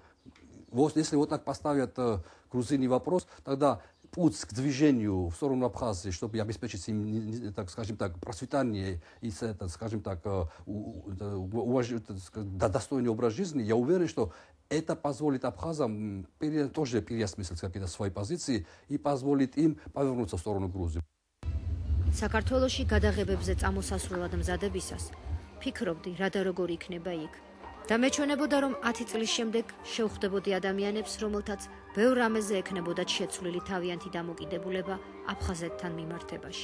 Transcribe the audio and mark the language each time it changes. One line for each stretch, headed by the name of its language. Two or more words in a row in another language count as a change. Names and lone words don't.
Russian: Вот, если вот так поставят грузины вопрос, тогда путь к движению в сторону Абхазии, чтобы обеспечить им, так скажем так, процветание и, скажем так, достойный образ жизни, я уверен, что это позволит абхазам тоже переосмыслить какие-то свои позиции и позволит им повернуться в сторону Грузии.
Georgian: საქართველოში გადაღებებზე წამოსასვლელად მზადებისას ფიქრობდი, რა და როგორ იქნება იქ. და მეჩვენებოდა, რომ 10 წლის შემდეგ შევხვდებოდი ადამიანებს, რომელთაც ბევრ რამეზე ექნებოდათ შეცვლილი თავიანთი დამოკიდებულება აფხაზეთთან მიმართებაში.